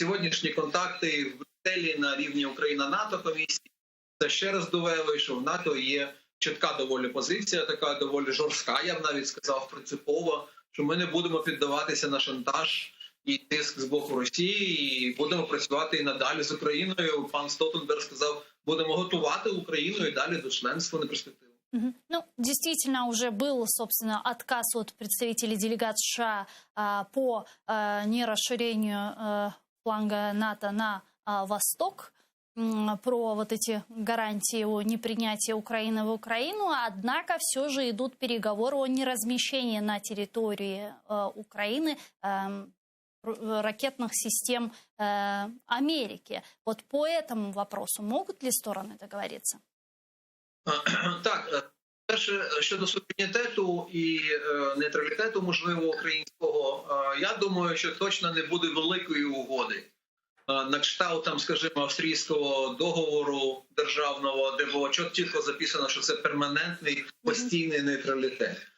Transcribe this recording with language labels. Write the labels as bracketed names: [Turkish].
[Ukrainian] Сьогоднішні контакти в Брюсселі на рівні Україна-НАТО комісії, це ще раз довели, що в НАТО є чітка доволі позиція, така доволі жорстка, я б навіть сказав, принципова, що ми не будемо піддаватися на шантаж і тиск з боку Росії, і будемо працювати і надалі з Україною. Пан Столтенберг сказав, будемо готувати Україну і далі до членства на перспективу. [Russian] Ну, действительно, уже был, собственно, отказ от представителей делегаций США по нерасширению фланга НАТО на восток, про вот эти гарантии о непринятии Украины в Украину, однако все же идут переговоры о неразмещении на территории Украины ракетных систем Америки. Вот по этому вопросу могут ли стороны договориться? [Ukrainian] Так, перше, щодо суверенітету і нейтралітету, можливо, українського, я думаю, що точно не буде великої угоди. На кшталт, там, скажімо, австрійського договору державного, де було чітко записано, що це перманентний, постійний нейтралітет.